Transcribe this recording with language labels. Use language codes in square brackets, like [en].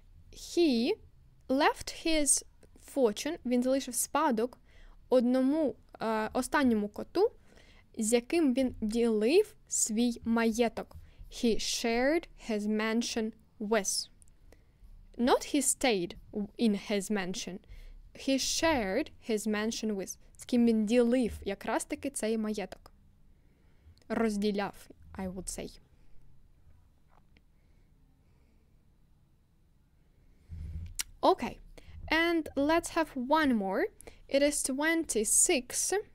[en] He left his fortune, [uk] він залишив спадок одному останньому коту, з яким він ділив свій маєток. [en] He shared his mansion with. Not he stayed in his mansion. He shared his mansion with. [uk] З ким він ділив якраз таки цей маєток. [en] Розділяв, I would say. Okay. And let's have one more. It is 26.